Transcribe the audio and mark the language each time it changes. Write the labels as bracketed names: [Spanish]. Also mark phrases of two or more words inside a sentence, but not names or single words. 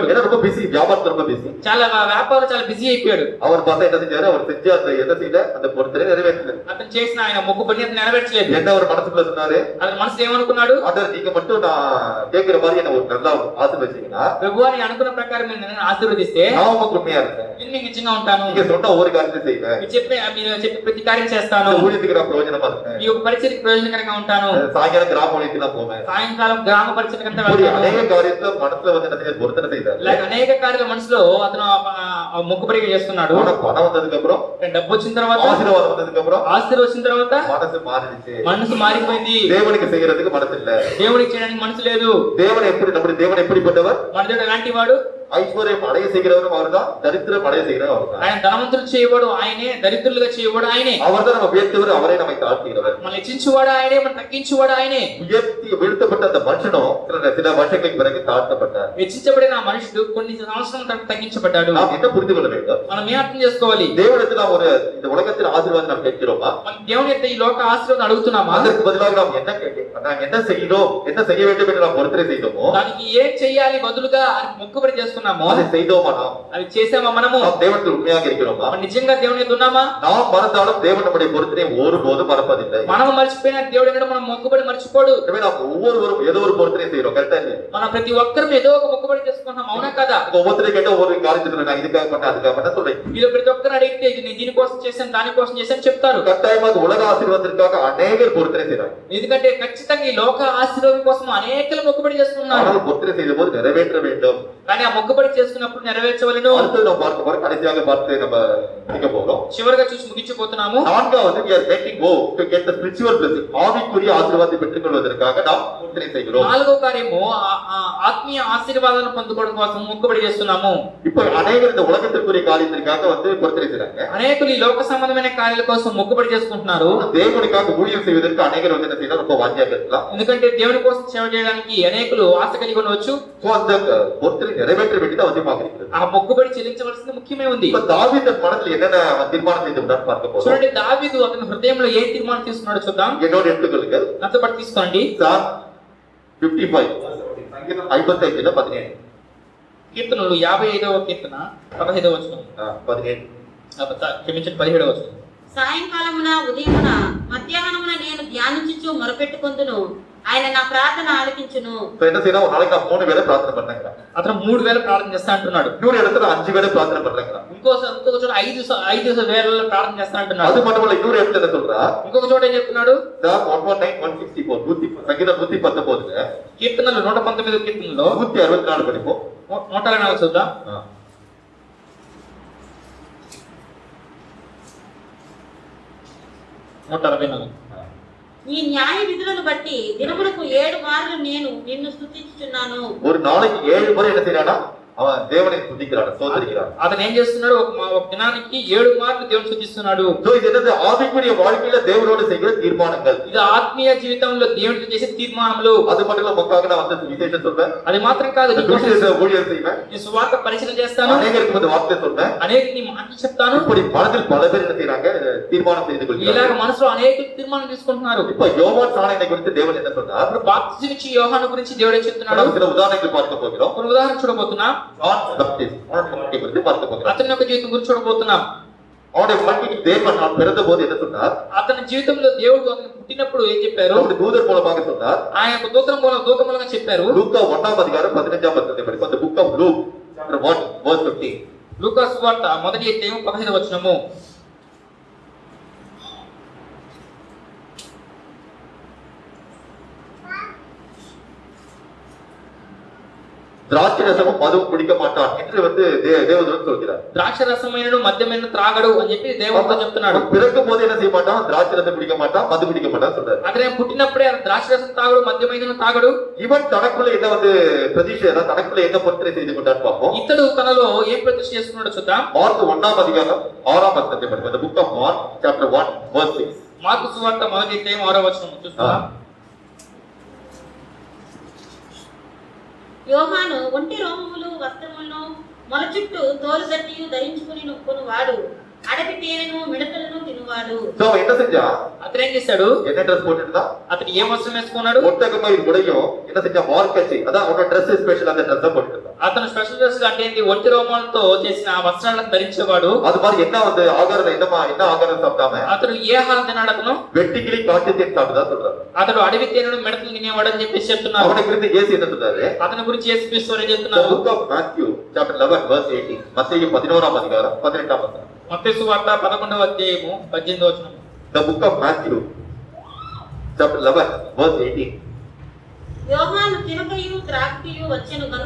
[Tamil] ஏன்னா ரொம்ப பிஸி, வியாபாரத்துல ரொம்ப பிஸி. [Telugu] చాలా వ్యాపారం చాలా బిజీ అయిపోయాడు. [Tamil] அவர் பார்த்தா என்ன செஞ்சாரு, அவர் செஞ்ச அந்த என்ன செய்யல, அந்த பொருத்தனை நிறைவேற்றல. [Telugu] అతను చేసిన ఆయన మొక్కుబడిని అతను నెరవేర్చలేదు. [Tamil] என்ன ஒரு மனசுக்குள்ள சொன்னாரு, [Telugu] అతని మనసు ఏమనుకున్నాడు, [Tamil] ஆண்டவர் நீங்க மட்டும் நான் கேட்கிற மாதிரி என்ன ஒரு நல்லா ஆசீர்வதிச்சீங்கன்னா [Telugu] ప్రభువాని అనుకున్న ప్రకారం మీరు నన్ను ఆశీర్వదిస్తే [Tamil] நான் உங்களுக்கு உண்மையா இருக்கேன், [Telugu] నేను మీకు నిజంగా ఉంటాను. [Tamil] நீங்க சொன்ன ஒவ்வொரு காரியத்தை செய்வேன், [Telugu] మీరు చెప్పే ప్రతి కార్యం చేస్తాను. [Tamil] ஊழியத்துக்கு நான் பிரயோஜனமா இருக்கேன், [Telugu] మీ యొక్క పరిచయకి ప్రయోజనకరంగా ఉంటాను. [Tamil] சாயங்காலம் கிராம ஊழியத்துக்கு நான் போவேன். [Telugu] సాయంకాలం గ్రామ పరిచయకంతా [Tamil] இப்படி [Telugu] వెళ్తాను. [Tamil] அநேக காரியத்துல மனசுல வந்து என்ன செய்ய பொருத்தனை செய்தார். [Telugu] ఇలాగ అనేక కార్యాల మనసులో అతను మొక్కుబడిగా చేస్తున్నాడు. [Tamil] ஆனா பணம் வந்ததுக்கு அப்புறம், [Telugu] డబ్బు వచ్చిన తర్వాత, [Tamil] ஆசீர்வாதம் வந்ததுக்கு அப்புறம் [Telugu] ఆస్తి వచ్చిన తర్వాత [Tamil] மனசு மாறிடுச்சு. [Telugu] మనసు మారిపోయింది. [Tamil] தேவனுக்கு செய்யறதுக்கு மனசு இல்ல. [Telugu] దేవుడికి చేయడానికి మనసు లేదు. [Tamil] தேவன் எப்படி, நம்முடைய தேவன் எப்படிப்பட்டவர், [Telugu] మన దేవుడు ఎలాంటి వాడు, [Tamil] ஐஸ்வர்யம் அடைய செய்கிறவரும் அவர்தான், தரித்திரம் அடைய செய்கிறவர் அவர்தான். [Telugu] ఆయన ధనవంతులు చేయవాడు ఆయనే, దరిద్రులుగా చేయవాడు ఆయనే. [Tamil] அவர்தான் நம்ம உயர்த்தவர், அவரே நம்மை தாழ்த்துகிறவர். [Telugu] మన హెచ్చించువాడు ఆయనే, మన తగ్గించువాడు ఆయనే. [Tamil] உயர்த்தி வீழ்த்தப்பட்ட அந்த மனுஷனும் சில வருஷங்களுக்கு பிறகு தாழ்த்தப்பட்டார். [Telugu] హెచ్చించబడిన ఆ మనుషుడు కొన్ని సంవత్సరాల తర్వాత తగ్గించబడ్డాడు. [Tamil] நாம் என்ன புரிந்து கொள்ள வேண்டும், [Telugu] మనం ఏం అర్థం చేసుకోవాలి, [Tamil] தேவனிடத்தில் நாம் ஒரு இந்த உலகத்தில் ஆசீர்வாதம் நாம் கேட்கிறோமா, [Telugu] మన దేవుని యొక్క ఈ లోక ఆశీర్వాదం అడుగుతున్నామా, [Tamil] அதற்கு பதிலாக நாம் நாம் என்ன செய்யணும், என்ன செய்ய வேண்டும் என்று நாம் பொருத்தனை செய்தோமோ [Telugu] దానికి ఏం చేయాలి బదులుగా మొక్కుబడి చేసుకున్నామో [Tamil] அதை செய்தோமா, நாம் [Telugu] అది చేసామా, మనము [Tamil] நாம் தேவனுக்கு உண்மையாக இருக்கிறோமா, [Telugu] మనం నిజంగా దేవుని యొక్క ఉన్నామా, [Tamil] நாம் மறந்தாலும் தேவன் நம்முடைய பொருத்தனை ஒருபோதும் மறப்பதில்லை. [Telugu] మనం మర్చిపోయిన దేవుడు ఎన్నడూ మనం మొక్కుబడి మర్చిపోడు. [Tamil] எனவே நாம் ஒவ்வொருவரும் ஏதோ ஒரு பொருத்தனை செய்யறோம், கரெக்டா இல்லையா? [Telugu] మనం ప్రతి ఒక్కరం ఏదో ఒక మొక్కుబడి చేసుకుంటున్నాం, అవునా కదా? [Tamil] ஒவ்வொருத்தரை கேட்ட ஒவ்வொரு காரியத்துல நான் இதுக்காக பண்ண அதுக்காக பண்ண சொல்றேன். [Telugu] మీరు ప్రతి ఒక్కరు అడిగితే ఇది నేను దీనికోసం చేశాను దానికోసం చేశాను చెప్తారు. [Tamil] கட்டாயமாக உலக ஆசீர்வாதத்திற்காக அநேகர் பொருத்தனை செய்றாங்க. [Telugu] ఎందుకంటే ఖచ్చితంగా ఈ లోక ఆశీర్వాదం కోసం అనేకలు మొక్కుబడి చేసుకున్నారు. [Tamil] ஆனால் பொருத்தனை செய்த போது நிறைவேற்ற வேண்டும். [Telugu] కానీ ఆ మొక్కుబడి చేసుకున్నప్పుడు నెరవేర్చవలెను. [Tamil] அடுத்து நம்ம பார்க்க போறோம், கடைசியாக பார்த்து நம்ம முடிக்க போறோம். [Telugu] చివరిగా చూసి ముగించబోతున్నాము. [English] நான்காவது we are making go to get the spiritual blessing. [Tamil] ஆவிக்குரிய ஆசீர்வாதத்தை பெற்றுக்கொள்வதற்காக நாம் பொருத்தனை செய்கிறோம். [Telugu] నాలుగో కార్యము ఆత్మీయ ఆశీర్వాదాలను పొందుకోవడం కోసం మొక్కుబడి చేస్తున్నాము. [Tamil] இப்போ அநேகர் இந்த உலகத்திற்குரிய காரியத்திற்காக வந்து பொருத்தனை செய்றாங்க. [Telugu] అనేకులు ఈ లోక సంబంధమైన కార్యాల కోసం మొక్కుబడి చేసుకుంటున్నారు. [Tamil] தேவனுக்காக ஊழியம் செய்வதற்கு அநேகர் வந்து என்ன செய்யலாம், ரொம்ப வாஞ்சியாக இருக்கலாம். [Telugu] ఎందుకంటే దేవుని కోసం సేవ చేయడానికి అనేకులు ఆశ కలిగి ఉండవచ్చు. [Tamil] சோ அந்த பொருத்தனை நிறைவேற்ற வேண்டியது அவசியமாக இருக்கிறது. [Telugu] ఆ మొక్కుబడి చెల్లించవలసింది ముఖ్యమే ఉంది. [Tamil] இப்ப தாவீது தன் மனதில் என்னென்ன தீர்மானம் செய்திருந்தார் பார்க்க போறோம். [Telugu] చూడండి, దావీదు అతని హృదయంలో ఏ తీర్మానం తీసుకున్నాడో చూద్దాం. [Tamil] என்னோட எடுத்துக்கொள்ளுங்கள். [Telugu] నాతో పాటు తీసుకోండి. [English] Psalm 55 55 17 [Telugu] కీర్తనలు 55వ కీర్తన 15వ వచనం. 17 క్షమించండి 17వ వచనం. సాయంకాలమున ఉదయమున మధ్యాహ్నమున నేను ధ్యానించుచు మొరపెట్టుకొందును, ఆయన నా ప్రార్థన ఆలకించును. [Tamil] இப்ப என்ன செய்யணும், ஒரு நாளைக்கு நான் 3 வேளை பிரார்த்தனை பண்றேங்க. [Telugu] అతను 3 వేల ప్రార్థన చేస్తా అంటున్నాడు. [Tamil] இன்னொரு இடத்துல 5 வேளை பிரார்த்தனை பண்றேங்க. [Telugu] ఇంకొక చోట 5 వేల ప్రార్థన చేస్తా అంటున్నాడు. [Tamil] அது மட்டுமல்ல, இன்னொரு இடத்துல என்ன சொல்றா, [Telugu] ఇంకొక చోట ఏం చెప్తున్నాడు, [Tamil] Psalm 119 164 சங்கீதம் 119 [Telugu] కీర్తనలు 119 కీర్తనలో [Tamil] 164 படிப்போம். [Telugu] 164 చూద్దాం. 164. ఈ న్యాయ విధులను బట్టి దినములకు 7 మార్లు నేను నిన్ను స్తుతించుచున్నాను. [Tamil] ஒரு நாளைக்கு 7 முறை என்ன செய்யறானா, அவன் தேவனை துதிக்கிறான், ஸ்தோத்திரிக்கிறான். [Telugu] అతను ఏం చేస్తున్నాడు, ఒక దినానికి 7 మార్లు దేవుని స్తుతిస్తున్నాడు. [Tamil] சோ இது என்னது, ஆவிக்குரிய வாழ்க்கையில தேவனோடு செய்கிற தீர்மானங்கள். [Telugu] ఇది ఆత్మీయ జీవితంలో దేవునితో చేసే తీర్మానములు. [Tamil] அது மட்டும் இல்ல, உங்களுக்காக நான் வந்து விசேஷம் சொல்றேன், [Telugu] అది మాత్రం కాదు, [Tamil] ஊழியர் செய்வேன், [Telugu] నీ సువార్త పరిచయం చేస్తాను, [Tamil] அநேகருக்கு வந்து வார்த்தை சொல்றேன், [Telugu] అనేక నీ మాటలు చెప్తాను. [Tamil] இப்படி மனதில் பல பேர் என்ன செய்யறாங்க, தீர்மானம் செய்து [Telugu] ఇలాగ [Tamil] கொள்கிறார்கள். [Telugu] మనసులో అనేక తీర్మానం తీసుకుంటున్నారు. [Tamil] இப்ப யோவான் சாணனை குறித்து தேவன் என்ன சொன்னார், [Telugu] ఇప్పుడు బాప్తిజం ఇచ్చి యోహాను గురించి దేవుడే చెప్తున్నాడు. [Tamil] நம்ம சில உதாரணங்கள் பார்க்க போகிறோம். [Telugu] ఒక ఉదాహరణ చూడబోతున్నాం. [Tamil] ஜான் பேப்டிஸ்ட் அவனுடைய குறித்து பார்க்க போகிறோம். [Telugu] అతని యొక్క జీవితం గురించి చూడబోతున్నాం. [Tamil] அவனுடைய வாழ்க்கைக்கு தேவன் நான் பிறந்த போது என்ன சொன்னார், [Telugu] అతని జీవితంలో దేవుడు అతను పుట్టినప్పుడు ఏం చెప్పారు, [Tamil] அவருடைய தூதர் மூலமாக சொன்னார். [Telugu] ఆయన యొక్క దూత మూలంగా చెప్పారు. [Tamil] லூக்கா 1ஆம் அதிகாரம் 15ஆம் வசனத்தை படிப்போம். [English] The book of Luke chapter 1 verse 15. [Telugu] లూకా సువార్త మొదటి అధ్యాయం 15వ వచనము. [Tamil] திராட்சை ரசமும் மதுவும் குடிக்க மாட்டான் என்று வந்து தேவதூதன் சொல்கிறார். [Telugu] ద్రాక్ష రసమైనను మద్యమైన త్రాగడు అని చెప్పి దేవుడితో చెప్తున్నాడు. [Tamil] பிறக்கும் போது என்ன செய்ய மாட்டான், திராட்சை ரசம் குடிக்க மாட்டான், மது குடிக்க மாட்டான் சொல்றாரு. [Telugu] అతనే పుట్టినప్పుడే ద్రాక్ష రసం తాగడు, మద్యమైన తాగడు. [Tamil] இவன் தனக்குள்ள என்ன வந்து பிரதிஷ்டை, தனக்குள்ள என்ன பொருத்தனை செய்து கொண்டான்னு பார்ப்போம். [Telugu] ఇతడు తనలో ఏం ప్రతిష్ఠ చేసుకున్నాడో చూద్దాం. [Tamil] மார்க் 1ஆம் அதிகாரம் 6ஆம் வசனத்தை படிப்போம். [English] The book of Mark chapter 1 verse 6. [Telugu] మార్కు సువార్త మొదటి అధ్యాయం 6వ వచనం చూద్దాం. యోహాను ఒంటి రోమములు వస్త్రములను మొల చుట్టూ తోలు గట్టియు ధరించుకుని వాడు, అడవి తేనెను మిడతలను తినువాడు. [Tamil] சோ அவன் என்ன செஞ்சான்? [Telugu] అతను ఏం చేశాడు? [Tamil] என்ன ட்ரெஸ் போட்டுருந்தான்? [Telugu] అతను ఏ వస్త్రం వేసుకున్నాడు? [Tamil] ஒட்டகமயில் உடையும் என்ன செஞ்சான்? வார்க்கச்சி, அதான் அவனோட [English] dress special, [Tamil] அந்த ட்ரெஸ் போட்டுருந்தான். [Telugu] అతను [English] special dress [Telugu] అంటే ఏంటి? ఒంటి రోమాలతో చేసిన ఆ వస్త్రాలను ధరించేవాడు. [Tamil] அது மாதிரி என்ன வந்து ஆகாரம் என்ன ஆகாரம் சாப்பிட்டாம [Telugu] అతను ఏ ఆహారం తిన్నాడు? అతను [Tamil] வெட்டிக்கிளி காட்டு தேன் சாப்பிட்டுதான் சொல்றாங்க. [Telugu] అతడు అడవి తేనెను మిడతలు తినేవాడు అని చెప్పేసి చెప్తున్నారు. [Tamil] அவனை குறித்து இயேசு என்ன சொல்றாரு? [Telugu] అతని గురించి యేసుక్రీస్తు వారు ఏం [English] The [Telugu] చెప్తున్నారు? [English] book of Matthew chapter 11 verse 18. [Tamil] மத்தேயு 11ஆம் அதிகாரம் 18ஆம் வசனம். [Telugu] మత్తయి సువార్త 11వ అధ్యాయము 18వ వచనం. [English] The book of Matthew chapter 11 verse 18. [Telugu] యోహాను తినకయు త్రాగకయు వచ్చెను గనుక